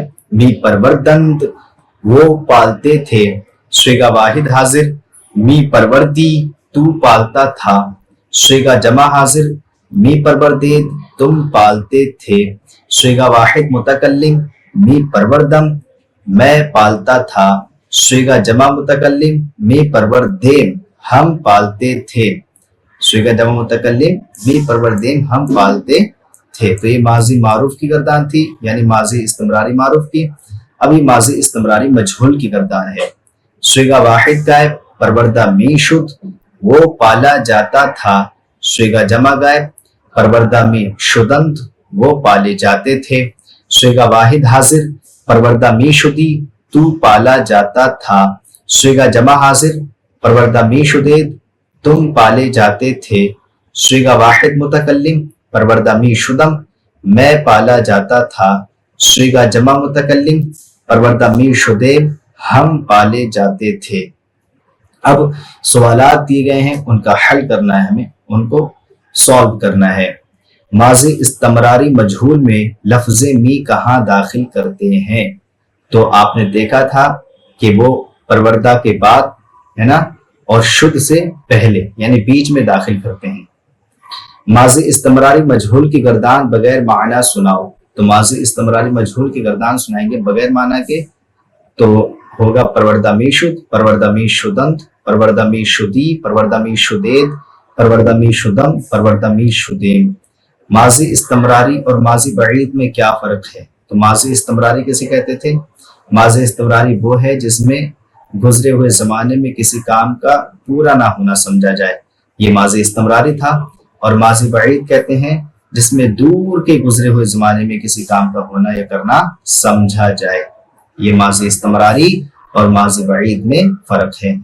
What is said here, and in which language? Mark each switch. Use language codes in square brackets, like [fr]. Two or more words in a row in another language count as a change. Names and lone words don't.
[fa] می پروردند [ur] وہ پالتے تھے، صیغہ واحد حاضر [fa] می پروردی [ur] تو پالتا تھا، صیغہ جمع حاضر [fa] می پروردید [ur] تم پالتے تھے، صیغہ واحد متکلم [fa] می پروردم [ur] میں پالتا تھا، صیغہ جمع متکلم [fa] می پروردیم [ur] ہم پالتے تھے، صیغہ جمع متکلم [fa] می پروردیم [ur] ہم پالتے تھے۔ تو یہ ماضی معروف کی گردان تھی، یعنی ماضی استمراری معروف کی۔ ابھی ماضی استمراری مجہول کی گردان ہے۔ صیغہ واحد غائب [fa] پروردہ می شد [ur] وہ پالا جاتا تھا، صیغہ جمع غائب [fa] پروردہ می [ur] شدند وہ پالے جاتے تھے، صیغہ واحد حاضر [fa] پروردہ می شدی [ur] تو پالا جاتا تھا، صیغہ جمع حاضر [fa] پروردہ می شدید [ur] تم پالے جاتے تھے، صیغہ واحد متکلم [fa] پروردہ می شدم [ur] میں پالا جاتا تھا، صیغہ جمع متکلم [fa] پروردہ می شدیم [ur] ہم پالے جاتے تھے۔ اب سوالات دیے گئے ہیں، ان کا حل کرنا ہے، ہمیں ان کو سالو کرنا ہے۔ ماضی استمراری مجہول میں لفظ می کہاں داخل کرتے ہیں؟ تو آپ نے دیکھا تھا کہ وہ پروردہ کے بعد ہے نا، اور شد سے پہلے یعنی بیچ میں داخل کرتے ہیں۔ ماضی استمراری مجہول کی گردان بغیر معنی سناؤ۔ تو ماضی استمراری مجہول کی گردان سنائیں گے بغیر معنی کے، تو ہوگا [fa] پروردہ می شد، پروردہ می شدند، پروردہ می شدی، پروردہ می شدید، پروردہ می شدم، پروردہ می شدیم۔ [ur] ماضی استمراری اور ماضی بعید میں کیا فرق ہے؟ تو ماضی استمراری کیسے کہتے تھے؟ ماضی استمراری وہ ہے جس میں گزرے ہوئے زمانے میں کسی کام کا پورا نہ ہونا سمجھا جائے، یہ ماضی استمراری تھا۔ اور ماضی بعید کہتے ہیں جس میں دور کے گزرے ہوئے زمانے میں کسی کام کا ہونا یا کرنا سمجھا جائے، یہ ماضی استمراری اور ماضی بعید میں فرق ہے۔